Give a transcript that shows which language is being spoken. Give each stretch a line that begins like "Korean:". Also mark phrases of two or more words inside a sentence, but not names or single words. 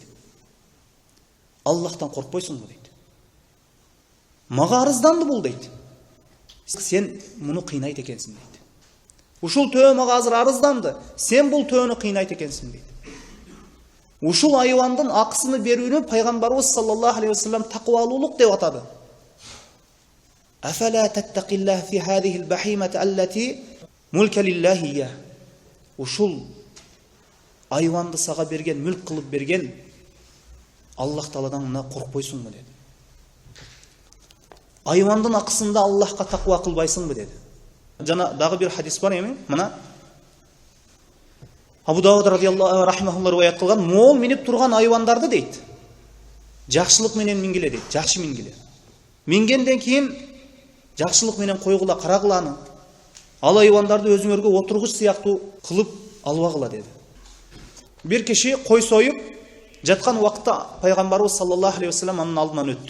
Kyrgyz: Аллахтан коркпойсуңбу дейт. Мага арызданды бул дейт. Сен муну кыйнайт экенсиң дейт. Ушул төө мага азыр арызданды. Сен бул төөнү кыйнайт экенсиң дейт. Ушул айвандын акысыны берүүнү пайгамбарыбыз
Arabic: صلى الله عليه وسلم
Kyrgyz: таквалуулук деп атады.
Arabic: أفلا تتقي الله في هذه البهيمة التي ملكك الله.
Kyrgyz: Ушул айванды сага берген, мүлк кылып берген Аллах Тааладан мына коркпойсуңбу деди. Айвандын акысында Аллахка таква кылбайсыңбы деди. Жана дагы бир хадис бар эми, мына Абу Дауд
Arabic: رضي الله رحمه الله
Kyrgyz: риwayat кылган, мол минип турган айвандарды дейт. Жакшылык менен мингиле дейт, жакшы мингиле. Мингенден кийин жакшылык менен койгула, карагыланы. Ал айвандарды өзүңөргө отургуч сыяктуу кылып албагыла деди. Бир киши кой союп жаткан убакта пайгамбарыбыз
Arabic: صلى الله عليه وسلم
Kyrgyz: анын алдынан өттү.